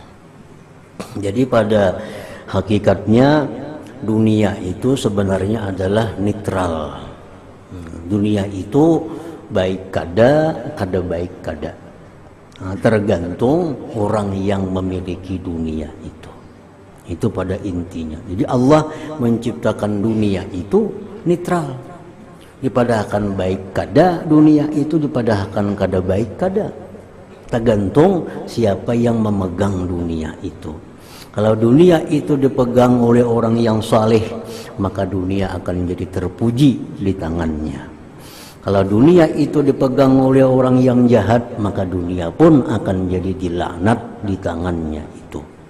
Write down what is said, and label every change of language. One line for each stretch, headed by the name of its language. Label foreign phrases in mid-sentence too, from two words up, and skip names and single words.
Indonesian: Jadi pada hakikatnya dunia itu sebenarnya adalah netral.
Banjar: Dunia itu baik kada baik kada.
Indonesian: Nah, tergantung orang yang memiliki dunia itu. Itu pada intinya. Jadi Allah menciptakan dunia itu netral.
Banjar: Dipadahkan baik kada dunia itu, dipadahkan kada baik kada.
Indonesian: Tergantung siapa yang memegang dunia itu. Kalau dunia itu dipegang oleh orang yang saleh, maka dunia akan jadi terpuji di tangannya. Kalau dunia itu dipegang oleh orang yang jahat, maka dunia pun akan jadi dilaknat di tangannya itu.